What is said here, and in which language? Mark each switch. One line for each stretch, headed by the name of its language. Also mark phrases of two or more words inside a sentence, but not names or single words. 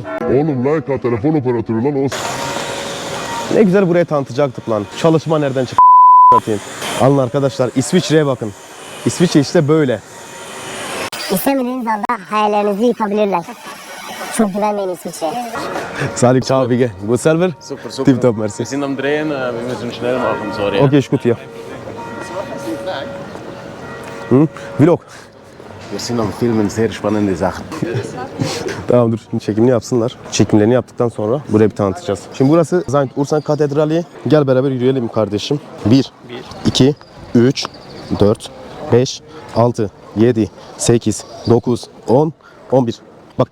Turkish: Oğlum Leica telefon operatörü lan olsun. Ne güzel buraya tanıtacaktık lan. Çalışma nereden çıktı atayım. Alın arkadaşlar İsviçre'ye bakın. İsviçre işte böyle. İstemediğiniz anda hayallerinizi yıkabilirler. Çok güvenmeyin İsviçre'ye. Salih,
German: ciao, wie geht's? Gut selber? Super, super. Tipptopp, merci. Wir sind am Drehen, wir müssen schnell machen, sorry. Okay, ist gut hier. Vlog. Wir sind am Filmen sehr spannende Sachen.
Turkish: Tamam dur. Şimdi çekimini yapsınlar. Çekimlerini yaptıktan sonra buraya bir tanıtacağız. Şimdi burası Zaynt Ursan Katedrali. Gel beraber yürüyelim kardeşim. 1, 2, 3, 4, 5, 6, 7, 8, 9, 10, 11. Bak.